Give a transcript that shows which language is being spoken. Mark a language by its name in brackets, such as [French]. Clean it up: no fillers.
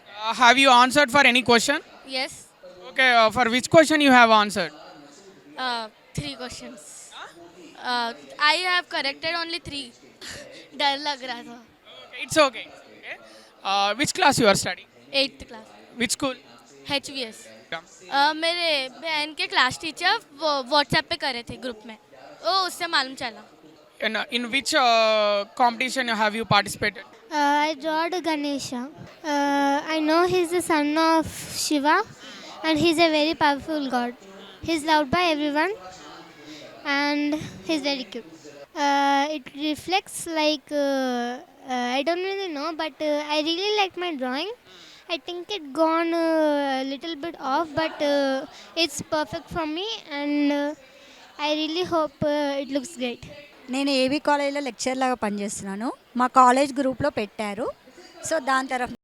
[English] Have you answered for any question? Yes, Okay. For which question you have answered? 3 questions. I have corrected only 3. [Hindi] डर लग रहा था. [English] Okay, it's okay. Okay. Which class you are studying? 8th class. Which school? HVS. [Hindi] मेरे बहन के class teacher WhatsApp पे करे थे ग्रुप में, वो उससे मालूम चला. [English] In which competition have you participated? I drawed Ganesha. I know he's the son of Shiva, and he's a very powerful god. He's loved by everyone, and he's very cute. It reflects like I don't really know, but I really like my drawing. I think it gone a little bit off, but it's perfect for me, and I really hope it looks great. [Telugu] నేను AB కాలేజ్లో lecture లాగా పనిచేస్తున్నాను. మా college గ్రూప్లో పెట్టారు. So దాని తరఫు